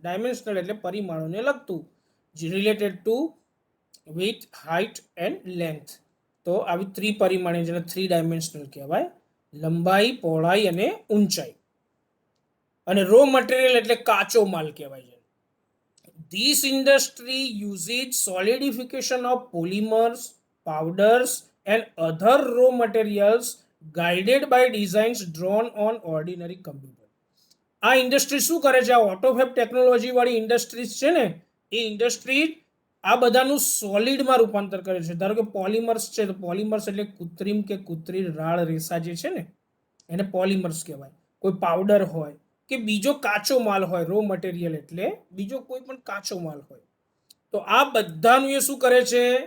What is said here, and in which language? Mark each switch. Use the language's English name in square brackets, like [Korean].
[Gujarati] Dimensional એટલે પરિમાણોને લગતું, [English] જે related to with, height and length. [Gujarati] તો આવી ત્રિપરિમાણીય જેને 3 ડાયમેન્શનલ કહેવાય, લંબાઈ, પહોળાઈ અને ઊંચાઈ. અને રો મટીરિયલ એટલે કાચો માલ કહેવાય છે. [English] This industry uses solidification of polymers, powders and other raw materials guided by designs drawn on ordinary computer. [Gujarati] આ ઇન્ડસ્ટ્રી શું કરે છે? આ ઓટોફેબ ટેકનોલોજી વાળી ઇન્ડસ્ટ્રીઝ છે ને, એ ઇન્ડસ્ટ્રી આ બધાનું સોલિડમાં રૂપાંતર કરે છે. ધારો કે પોલિમર્સ છે, તો પોલિમર્સ એટલે કૃત્રિમ કે કૃત્રિમ રાળ રેસા જે છે ને એને પોલિમર્સ કહેવાય. કોઈ પાવડર હોય કે બીજો કાચો માલ હોય, રો મટીરિયલ એટલે બીજો કોઈ પણ કાચો માલ હોય, તો આ બધાનું એ શું કરે છે?